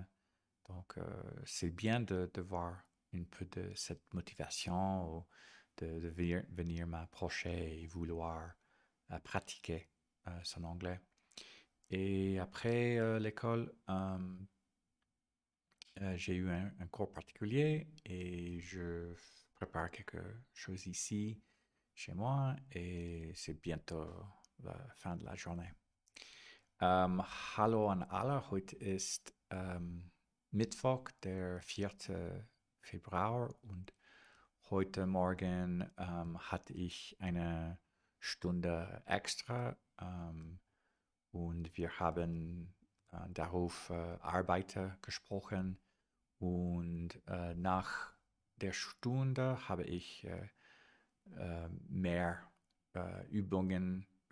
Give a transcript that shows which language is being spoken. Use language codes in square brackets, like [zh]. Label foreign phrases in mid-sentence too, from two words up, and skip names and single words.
[fr] Donc, c'est bien de voir un peu de cette motivation ou de venir m'approcher et vouloir pratiquer son anglais. Et après l'école, j'ai eu un cours particulier et je prépare quelque chose ici chez moi et c'est bientôt la fin de la Journée. [de] Hallo an alle, heute ist Mittwoch, der 4. Februar und heute Morgen hatte ich eine Stunde extra und wir haben darauf Arbeiter gesprochen und nach der Stunde habe ich mehr Übungen